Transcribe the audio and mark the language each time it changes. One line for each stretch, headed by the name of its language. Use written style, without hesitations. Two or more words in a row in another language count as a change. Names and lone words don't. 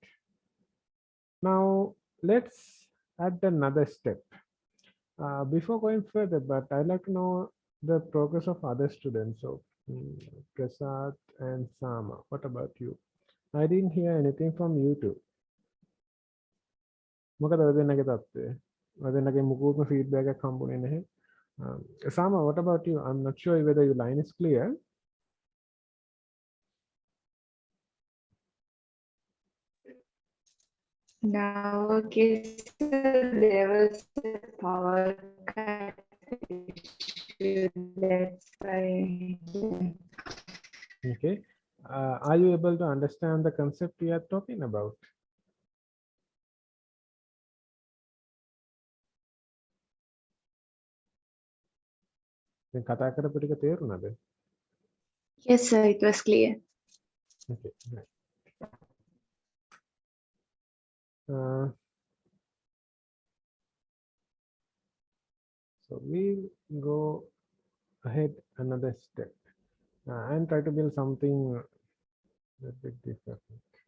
English: Now let's add another step. Before going further, but I'd like to know the progress of other students. So Prasad and Sama, what about you? I didn't hear anything from you two.
Sinhala: මොකද ඔය දෙන්නගේ තත්ත්වය? ඔය දෙන්නගේ මුකුත්ම feedback එකක් හම්බුනේ නැහැ.
English: Sama, what about you? I'm not sure whether your line is clear. Now, case there was a power cut issue. That's why. Okay. Are you able to understand the concept we are talking about?
Sinhala: දැන් කතා කරපු ටික තේරුණාද?
English: Yes, sir. It was clear. Okay. Right. Uh, so we'll go ahead another step and try to build something a bit different.